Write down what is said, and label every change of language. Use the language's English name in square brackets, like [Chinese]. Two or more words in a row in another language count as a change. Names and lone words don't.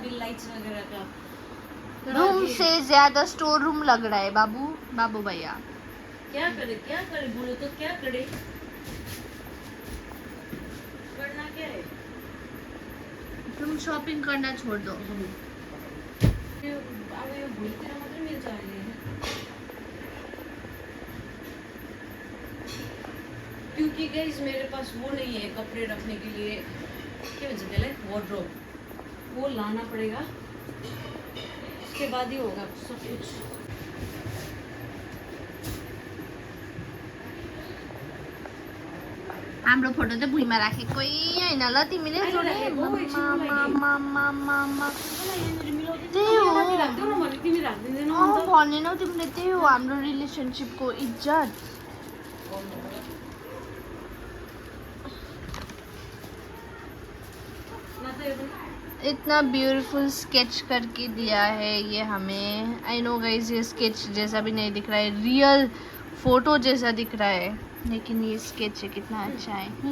[Hindi] अभी लाइट्स वगैरह का रूम से ज्यादा [English] store room [Hindi] लग रहा है. बाबू भैया क्या करे बोलो तो क्या करे. करना क्या है. तुम शॉपिंग करना छोड़ दो. [Nepali] अब यो भोलितिर मात्रै मिल्छ अहिले. [Hindi] क्योंकि गाइस मेरे पास वो नहीं है कपड़े रखने के लिए. क्या बोलते हैं वार्डरोब, वो लाना पड़ेगा. उसके बाद ही होगा सब कुछ. [Nepali] हाम्रो फोटो चाहिँ भुइँमा राखेकै होइन ल तिमीले. त्यही हो भनेनौ तिमीले. त्यही हो हाम्रो रिलेसनसिपको इज्जत. [Hindi] इतना [English] beautiful sketch [Hindi] करके दिया है ये हमें। [English] I know guys [Hindi] ये स्केच जैसा भी नहीं दिख रहा है, [English] real photo [Hindi] जैसा दिख रहा है, लेकिन ये स्केच है कितना अच्छा है।